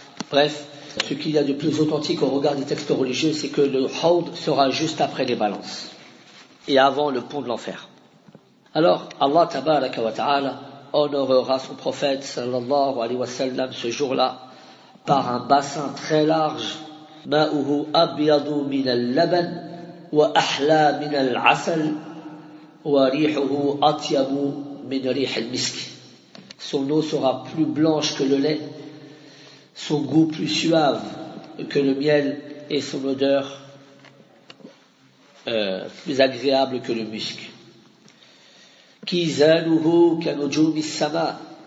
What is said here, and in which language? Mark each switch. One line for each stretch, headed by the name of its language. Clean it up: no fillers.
French: Bref, ce qu'il y a de plus authentique au regard des textes religieux, c'est que le hawd sera juste après les balances et avant le pont de l'enfer. Alors Allah tabaraka wa ta'ala honorera son prophète sallallahu alayhi wa sallam ce jour-là par un bassin très large.
Arabic: ماءه أبيض من اللبن وأحلى من العسل وريحه أطيب من ريح المسك.
French: Son eau sera plus blanche que le lait, son goût plus suave que le miel, et son odeur plus agréable que le musc.
Arabic: كيزانه كنجوم السماء.